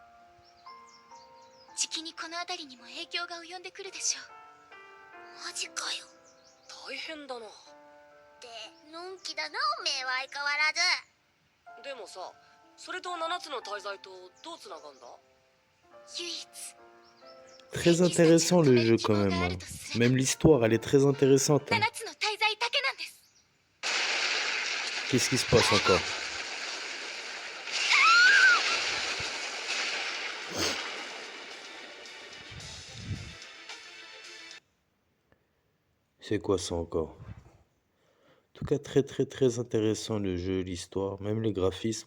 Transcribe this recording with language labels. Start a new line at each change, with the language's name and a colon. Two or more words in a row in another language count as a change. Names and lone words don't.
Japanese: じきにこの辺りにも影響が及んでくるでしょう。マジかよ。大変だな。で、のんきだなおめえは相変わらず。でもさ、それと7つの大罪とどうつながんだ？唯一
French: Très intéressant le jeu quand même. Hein. Même l'histoire, elle est très intéressante. Hein.
Japanese: 7 つの大罪だけなんです。
French: Qu'est-ce qui se passe encore? C'est quoi ça encore? En tout cas, très intéressant le jeu, l'histoire, même les graphismes.